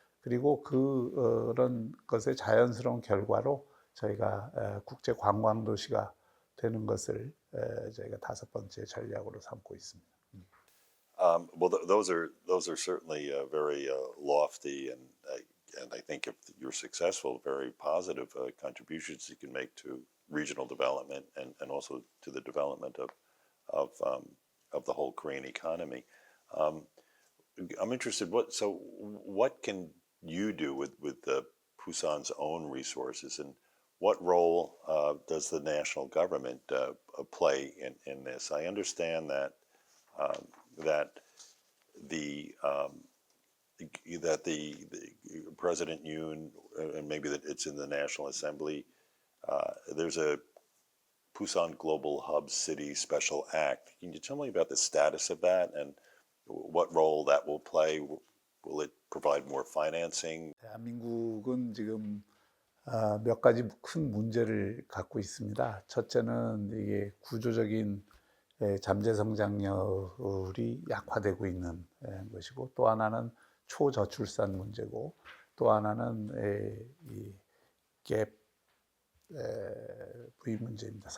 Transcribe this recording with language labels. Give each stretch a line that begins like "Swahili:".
Korean: 그리고 그런 것의 자연스러운 결과로 저희가 국제 관광 도시가 되는 것을 저희가 다섯 번째 전략으로 삼고 있습니다.
English: Well, those are certainly very lofty and I think if you're successful, very positive contributions you can make to regional development and also to the development of of the whole Korean economy. Um, I'm interested. What can you do with Busan's own resources, and what role does the national government play in this? I understand um, that the the President Yoon, and maybe that it's in the National Assembly. There's a Busan Global Hub City Special Act. Can you tell me about the status of that and what role that will play? Will it provide more financing?
Korean: 대한민국은 지금 몇 가지 큰 문제를 갖고 있습니다. 첫째는 이게 구조적인 잠재 성장률이 약화되고 있는 것이고, 또 하나는 초저출산 문제고, 또 하나는 이 갭 부의 문제입니다.